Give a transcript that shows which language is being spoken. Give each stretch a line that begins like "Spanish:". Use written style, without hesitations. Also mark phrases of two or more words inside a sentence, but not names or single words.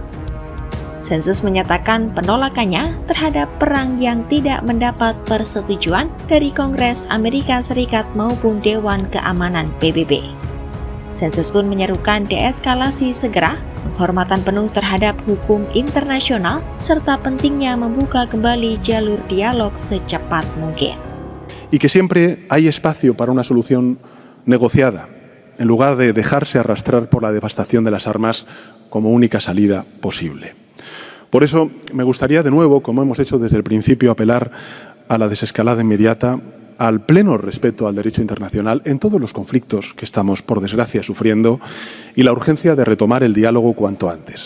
Indonesian: Sánchez menyatakan penolakannya terhadap perang yang tidak mendapat persetujuan dari Kongres Amerika Serikat maupun Dewan Keamanan PBB. Sánchez pun menyerukan deeskalasi segera, penghormatan penuh terhadap hukum internasional, serta pentingnya membuka kembali jalur dialog secepat mungkin.
Spanish: Y que siempre hay espacio para una solución negociada, en lugar de dejarse arrastrar por la devastación de las armas como única salida posible. Por eso me gustaría de nuevo, como hemos hecho desde el principio, apelar a la desescalada inmediata, al pleno respeto al derecho internacional en todos los conflictos que estamos, por desgracia, sufriendo, y la urgencia de retomar el diálogo cuanto antes.